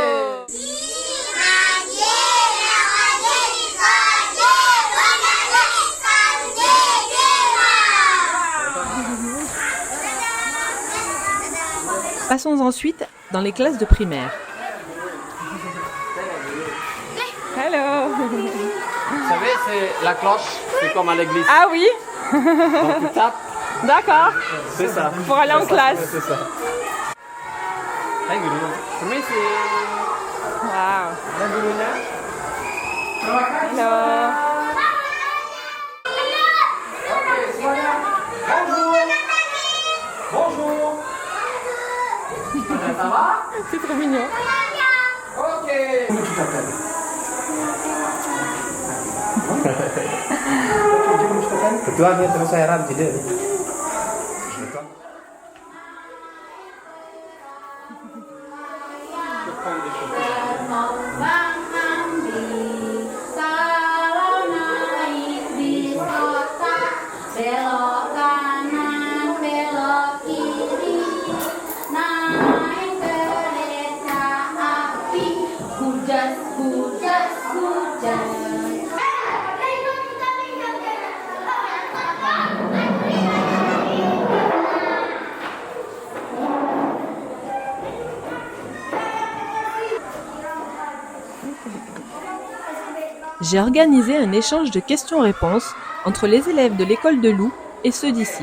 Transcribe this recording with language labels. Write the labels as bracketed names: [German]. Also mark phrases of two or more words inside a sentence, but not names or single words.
[French] Passons ensuite dans les classes de primaire. Hello. Vous savez, c'est la cloche, c'est comme à l'église. Ah oui. Donc tu tapes, D'accord. c'est ça. Pour aller en classe. C'est ça. [Indonesian] Hai guru. Permisi. Wow. Ada gurunya. [French] Hello. Bonjour. Ça va? C'est trop mignon. Ok. Comment tu t'appelles? [Indonesian] Ketuanya terus saya ram tidak. Belok kanan, belok kiri, naik kereta api, hujas, hujas, hujas. [French] J'ai organisé un échange de questions-réponses entre les élèves de l'école de Lou et ceux d'ici.